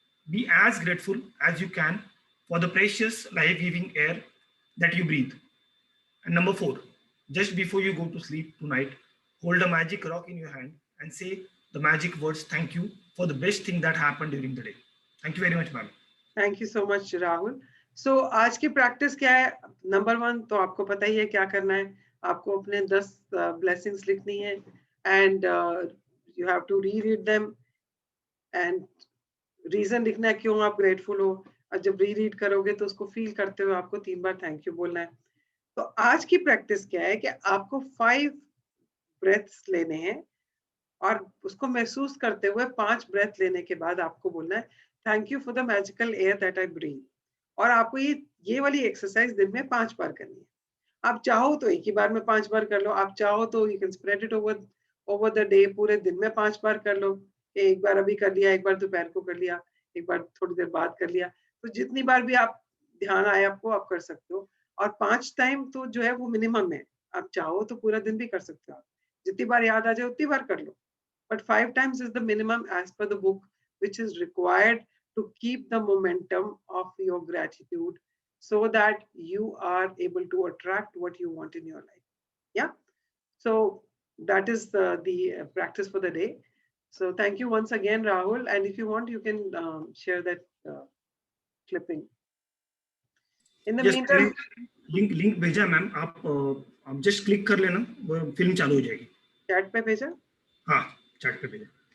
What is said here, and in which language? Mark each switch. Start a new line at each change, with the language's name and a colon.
English: Be as grateful as you can for the precious life-giving air that you breathe. And number 4, just before you go to sleep tonight, hold a magic rock in your hand and say the magic words, thank you for the best thing that happened during the day. Thank you very much, ma'am. Thank you so much, Rahul.
Hindi: So आज की practice क्या है? Number 1 तो आपको पता ही है क्या करना है. आपको अपने 10 blessings लिखनी है
English: and you have to reread them and reason
Hindi: लिखना है क्यों आप grateful हो. और जब reread करोगे तो उसको feel करते हुए आपको 3 बार thank you बोलना है. तो आज की प्रैक्टिस क्या है कि आपको 5 breaths लेने हैं और उसको महसूस करते हुए 5 breath लेने के बाद आपको बोलना है
English: Thank you for the magical air that I breathe.
Hindi: और आपको ये वाली एक्सरसाइज दिन में 5 बार करनी है. आप चाहो तो एक ही बार में 5 बार कर लो, आप चाहो तो
English: you can spread it over the day,
Hindi: पूरे दिन में 5 बार कर लो. एक बार अभी कर लिया, एक बार दोपहर को कर लिया, एक बार थोड़ी देर बाद कर लिया. तो जितनी बार भी आप ध्यान आए आपको आप कर सकते हो. और 5 टाइम तो जो है वो मिनिमम है. आप चाहो तो पूरा दिन भी कर सकते हो. जितनी बार याद आ जाए उतनी बार कर लो.
English: But 5 times is the minimum as per the book, which is required to keep the momentum of your gratitude so that you are able to attract what you want in your life. Yeah. So that is the practice for the day. So thank you once again, Rahul. And if you want, you can share that clipping. In the meantime,
Hindi: link भेजा ma'am. आप just click कर लेना, वो film चालू हो जाएगी. chat पे भेजा? हाँ, चैट पे भेजा.